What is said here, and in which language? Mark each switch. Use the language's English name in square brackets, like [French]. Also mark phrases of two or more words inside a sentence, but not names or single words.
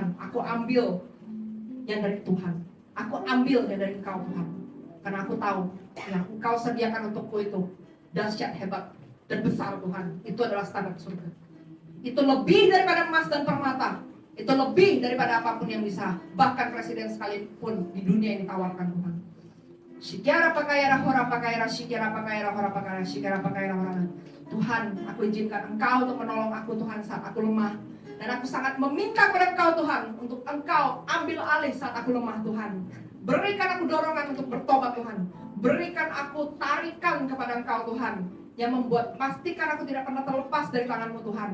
[Indonesian] Aku ambil yang dari Tuhan. Aku ambil yang dari Engkau Tuhan. Karena aku tahu yang Engkau sediakan untukku itu dahsyat, hebat, dan besar Tuhan. Itu adalah standar surga. Itu lebih daripada emas dan permata. Itu lebih daripada apapun yang bisa bahkan presiden sekalipun di dunia ini tawarkan Tuhan. Shikara pakayara hora pakayara shikara pakayara hora pakayara shikara pakayara hora. Tuhan, aku izinkan Engkau untuk menolong aku Tuhan saat aku lemah. Dan aku sangat meminta kepada Engkau Tuhan untuk Engkau ambil alih saat aku lemah Tuhan. Berikan aku dorongan untuk bertobat Tuhan. Berikan aku tarikan kepada Engkau Tuhan, yang membuat pastikan aku tidak pernah terlepas dari tangan-Mu Tuhan.